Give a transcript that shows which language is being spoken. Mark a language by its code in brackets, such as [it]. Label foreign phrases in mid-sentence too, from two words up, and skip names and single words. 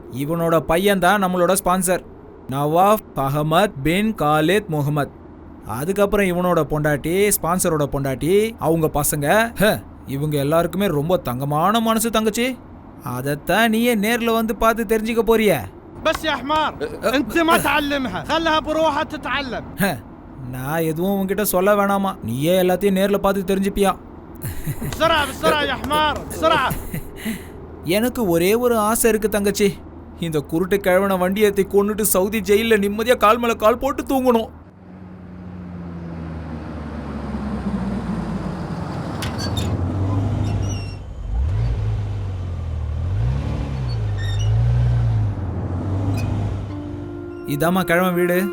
[ta] இவனோட பையன் தான் நம்மளோட ஸ்பான்சர், நவாஃப் அகமத் பின் காலித் முகமது. அதுக்கப்புறம் இவனோட பொண்டாட்டி, ஸ்பான்சரோட பொண்டாட்டி, அவங்க பசங்க. இவங்க எல்லாருக்குமே ரொம்ப தங்கமான மனசு தங்கச்சி. அதத்தான் நீயே நேர்ல வந்து பார்த்து தெரிஞ்சுக்க போறிய. [ar] بس يا حمار انت ما تعلمها خلها بروحها تتعلم. [ta] நான் எதுவும் உன்கிட்ட சொல்ல வேணாமா, நீயே எல்லாத்தையும் நேர்ல பார்த்து தெரிஞ்சுப்பியா. [ar] بسرعه بسرعه يا حمار بسرعه. [ta] எனக்கு ஒரே ஒரு ஆசை இருக்கு தங்கச்சி, இந்த குருட்டு கிழவனை வண்டி ஏற்றி கொண்டுட்டு சவுதி ஜெயில நிம்மதியா கால் மேல கால் போட்டு தூங்கணும். இதாம்மா கிழமை வீடு.